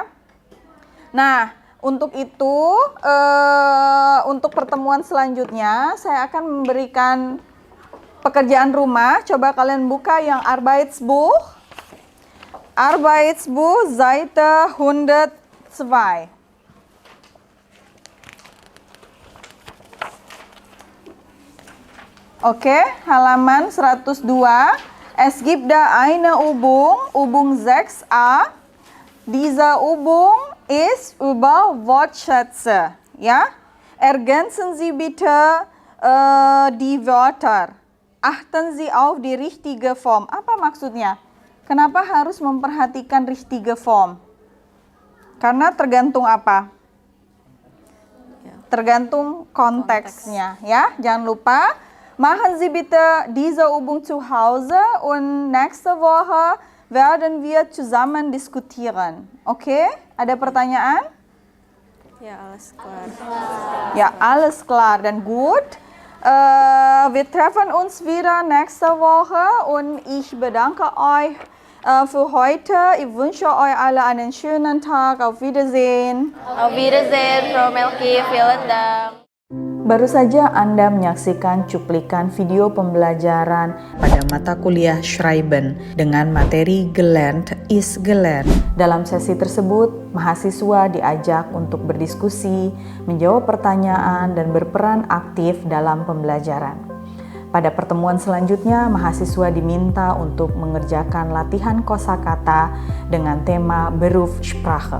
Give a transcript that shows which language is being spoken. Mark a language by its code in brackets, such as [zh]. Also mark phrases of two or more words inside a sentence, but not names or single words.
[id] Nah, untuk itu untuk pertemuan selanjutnya saya akan memberikan pekerjaan rumah. Coba kalian buka yang Arbeitsbuch. [de] Arbeitsbuch Seite 102. [id] Oke, halaman 102. [de] Es gibt da eine Übung 6a. Diese Übung ist über Wortschätze. Ja? Ergänzen Sie bitte die Wörter. Achten Sie auf die richtige Form. [id] Apa maksudnya? Kenapa harus memperhatikan [de] richtige Form? [id] Karena tergantung apa? Tergantung konteksnya, ya. Jangan lupa, [de] machen Sie bitte diese Übung zu Hause und nächste Woche werden wir zusammen diskutieren. [id] Oke? Ada pertanyaan? [de] Ja, alles klar. Ja, alles klar dan gut. Wir treffen uns wieder nächste Woche und ich bedanke euch für heute. Ich wünsche euch alle einen schönen Tag. Auf Wiedersehen. Auf Wiedersehen, Frau Melki. Vielen Dank. [id] Baru saja Anda menyaksikan cuplikan video pembelajaran pada mata kuliah Schreiben dengan materi Gelernt ist gelernt. Dalam sesi tersebut, mahasiswa diajak untuk berdiskusi, menjawab pertanyaan, dan berperan aktif dalam pembelajaran. Pada pertemuan selanjutnya, mahasiswa diminta untuk mengerjakan latihan kosakata dengan tema Berufssprache.